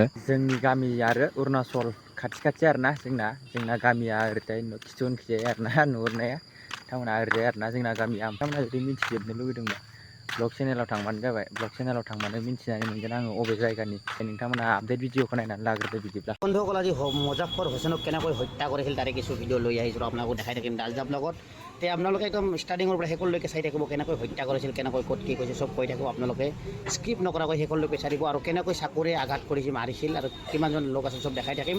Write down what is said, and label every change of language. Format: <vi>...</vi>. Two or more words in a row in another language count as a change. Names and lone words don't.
<brx>जोंनि गामि आरो अरुणाचल खाथि आरोना। जोंना गामिया ओरैजाय खिथु उनखिजाय आरोना नुहुरनाया। नोंथांमोना ओरैजाय आरोना जोंना गामिया। नोंथांमोना जुदि मिन्थिजोबनो लुगैदोंबा</brx> <en>blog channelआव</en> <brx>थांबानो जाबाय।</brx> <en>blog channelआव</en> <brx>थांबानो मिन्थिनानै मोनगोन आङो अबे जायगानि। नोंथांमोना</brx> <en>update videoखौ</en> <brx>नायनानै लाग्रोदो बिदिब्ला।</brx> <as>বন্ধুসকল, আজি মুজাফৰ হুছেইনক কেনেকৈ হত্যা কৰিছিল তাৰে কিছু ভিডিঅ' লৈ আহিছোঁ, আপোনালোকক দেখাই থাকিম দালজা ব্লগত। তে আপোনালোকে একদম ষ্টাৰ্টিঙৰ পৰা শেষলৈকে চাই থাকিব, কেনেকৈ হত্যা কৰিছিল, কেনেকৈ ক'ত কি কৈছে চব কৈ থাকিব। আপোনালোকে স্কিপ নকৰাকৈ শেষলৈকে চাই থাকিব, আৰু কেনেকৈ চাকুৰে আঘাত কৰিছিল, মাৰিছিল, আৰু কিমানজন লোক আছিল চব দেখাই থাকিম।</as>